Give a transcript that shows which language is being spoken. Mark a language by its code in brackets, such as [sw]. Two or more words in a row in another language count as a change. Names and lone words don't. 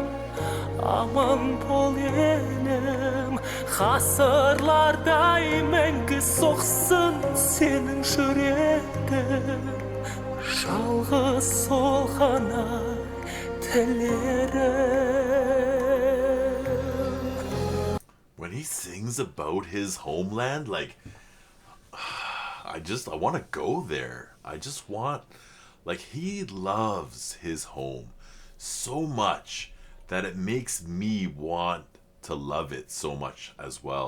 [kk] аман бол елім ғасырлардай мәңгі соқсын сенің жүрегің жалғыз сол ғана тілерім. [en] When he sings about his homeland, like, I want to go there. I just want, like, he loves his home so much that it makes me want to love it so much as well.